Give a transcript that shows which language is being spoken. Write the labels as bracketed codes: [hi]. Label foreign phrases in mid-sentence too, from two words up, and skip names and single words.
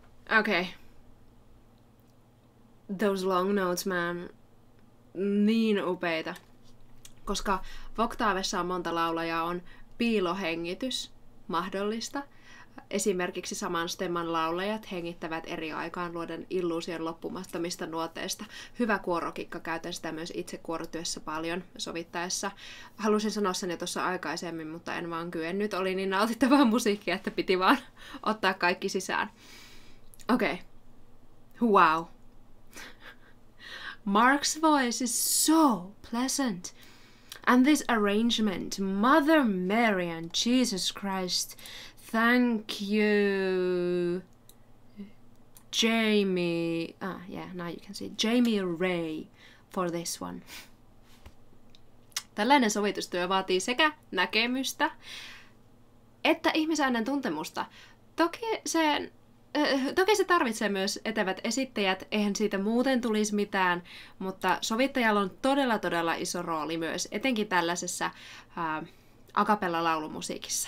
[en] Okay. Those long notes, man. [fi] Niin upeita. Koska Voktavessa on monta laulajaa, on piilohengitys mahdollista. Esimerkiksi saman stemman laulajat hengittävät eri aikaan luoden illuusion loppumattomista nuoteista. Hyvä kuorokikka, käytän sitä myös itse kuorotyössä paljon sovittaessa. Halusin sanoa sen jo tuossa aikaisemmin, mutta en vaan kyennyt. Oli niin nautittavaa musiikkia, että piti vaan ottaa kaikki sisään. Okei. [en] Wow. Mark's voice is so pleasant. And this arrangement, Mother Mary and Jesus Christ, thank you, Jamie. Now you can see Jamie Ray for this one. [fi] Tällainen sovitustyö vaatii sekä näkemystä että ihmisäänen tuntemusta. Toki se tarvitsee myös etevät esittäjät, eihän siitä muuten tulisi mitään, mutta sovittajalla on todella iso rooli myös, etenkin tällaisessa a cappella-laulumusiikissa.